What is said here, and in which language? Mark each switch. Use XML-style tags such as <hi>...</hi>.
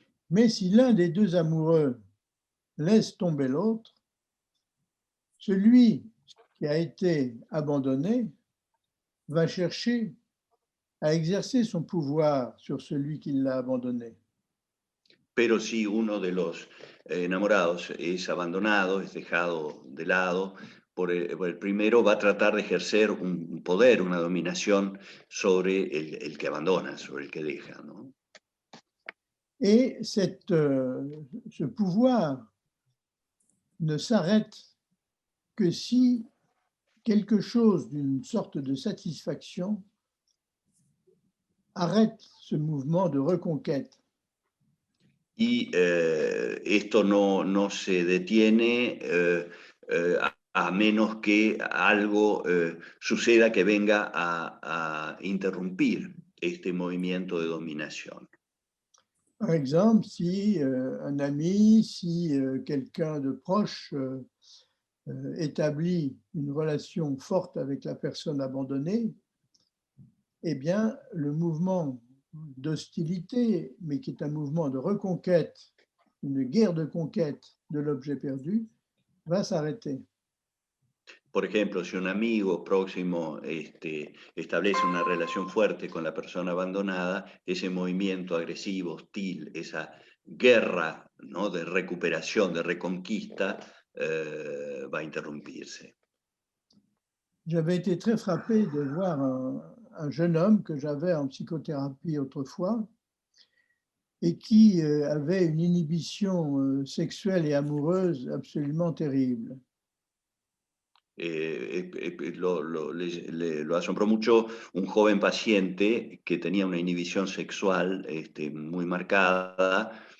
<fr>Mais si l'un des deux amoureux laisse tomber l'autre, celui qui a été abandonné va chercher à exercer son pouvoir sur celui qui l'a abandonné.</fr> <es>Pero si uno de los enamorados es abandonado, es dejado de lado, por el primero va a tratar de ejercer un poder, una dominación sobre el que abandona, sobre el que deja, ¿no?</es> <fr>Et ce pouvoir ne s'arrête que si quelque chose d'une sorte de satisfaction arrête ce mouvement de reconquête.</fr> <es>Y esto no se detiene a menos que algo suceda que venga a interrumpir este movimiento de dominación.</es> <fr>Par exemple, si un ami, si quelqu'un de proche établit une relation forte avec la personne abandonnée, eh bien, le mouvement d'hostilité, mais qui est un mouvement de reconquête, une guerre de conquête de l'objet perdu, va s'arrêter.</fr> <es>Por ejemplo, si un amigo próximo establece una relación fuerte con la persona abandonada, ese movimiento agresivo, hostil, esa guerra, ¿no?, de recuperación, de reconquista, va a interrumpirse.</es> <fr>J'avais été très frappé de voir un jeune homme que j'avais en psychothérapie autrefois et qui avait une inhibition sexuelle et amoureuse absolument terrible.</fr> <es>Lo asombró mucho un joven paciente que tenía una inhibición sexual muy marcada</es>